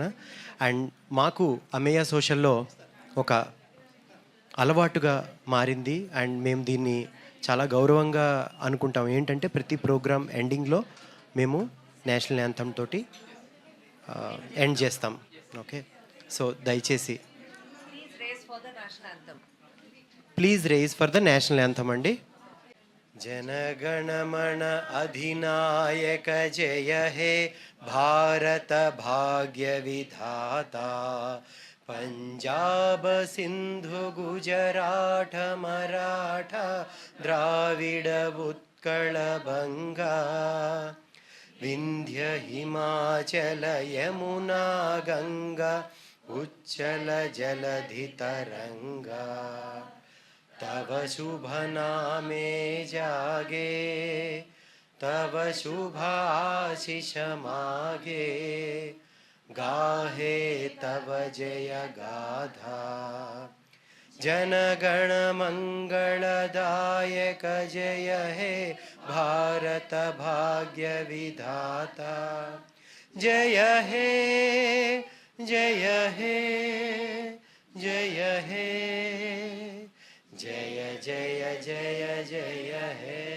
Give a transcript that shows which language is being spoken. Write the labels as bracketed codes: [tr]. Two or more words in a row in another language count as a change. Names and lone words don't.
[te] అండ్ మాకు అమేయ సోషల్లో ఒక అలవాటుగా మారింది అండ్ మేము దీన్ని చాలా గౌరవంగా అనుకుంటాం. ఏంటంటే ప్రతి ప్రోగ్రామ్ ఎండింగ్లో మేము [en] national anthem [te] తోటి ఎండ్ చేస్తాం. [en] Okay, so దయచేసి please raise for the national anthem అండి. [bn] জনগণমন অধিনায়ক জয় হে ভারত ভাগ্য বিধাতা পঞ্জাব সিন্ধু গুজরাট মারাঠা দ্রাবিড় উৎকল বঙ্গ বিন্ধ্য হিমাচল যমুনা গঙ্গা উচ্ছল জলধি তরঙ্গ তব শুভ নামে জাগে তব শুভাশিস মাগে গাহে তব জয় গাথা জনগণ মঙ্গলদায়ক জয় হে ভারত ভাগ্য বিধাতা জয় হে জয় হে জয় হে জয় জয় জয় জয় হে